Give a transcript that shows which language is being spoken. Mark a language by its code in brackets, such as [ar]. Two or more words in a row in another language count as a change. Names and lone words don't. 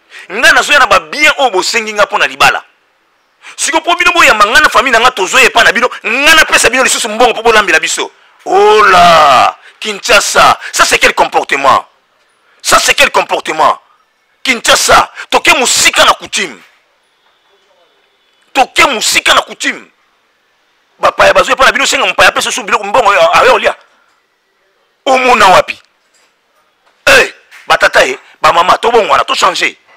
[ln] Nga nazoya na ba bien oyo bosengi nga mpo na libala. Siko po bino boyamba nga na famille na nga tozoya epa na bino, nga napesa bino lisusu mbongo mpo bolambela biso. [fr] Oh là, Kinshasa, ça c'est quel comportement? Ça c'est quel comportement? [ln] Kinshasa, toke musika na coutume. Toke musika na coutume. Bapaya bazoya epa na bino, senga mpaya apesa so biloko mbongo, awe olia. Omona wapi? Eh, batata, eh, bamama, tobongwana, to changer.